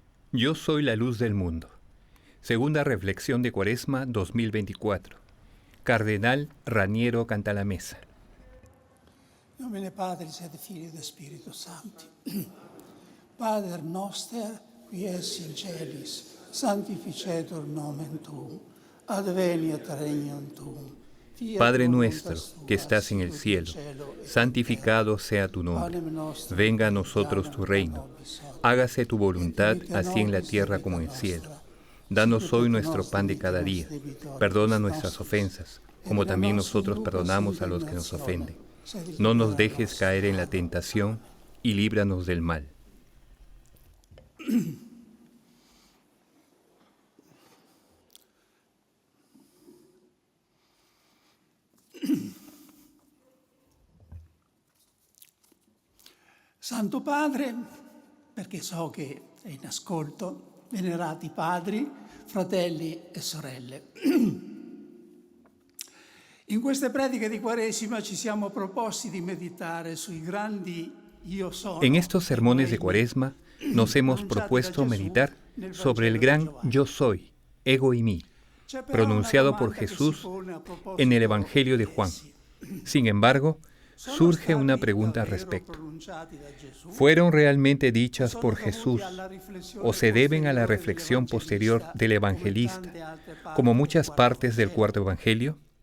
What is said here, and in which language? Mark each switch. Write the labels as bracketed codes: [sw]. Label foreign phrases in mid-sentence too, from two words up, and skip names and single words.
[es] Yo soy la luz del mundo. Segunda reflexión de Cuaresma 2024. Cardenal Raniero Cantalamessa. [la] Nomine Patris et Filii et Spiritus Sancti. Pater noster, qui es in celis, sanctificetur nomen tuum, adveniat regnum tuum. [es] Padre nuestro, que estás en el cielo, santificado sea tu nombre. Venga a nosotros tu reino. Hágase tu voluntad, así en la tierra como en el cielo. Danos hoy nuestro pan de cada día. Perdona nuestras ofensas, como también nosotros perdonamos a los que nos ofenden. No nos dejes caer en la tentación y líbranos del mal. [it] Santo Padre, perché so che è in ascolto, venerati padri, fratelli e sorelle. In queste prediche di Quaresima ci siamo proposti di meditare sui grandi io sono. [es] En estos sermones de Cuaresma nos hemos propuesto meditar sobre el gran yo soy, [el] ἐγώ εἰμι, [es] pronunciado por Jesús en el Evangelio de Juan. Sin embargo, surge una pregunta al respecto. ¿Fueron realmente dichas por Jesús o se deben a la reflexión posterior del evangelista, como muchas partes del cuarto evangelio?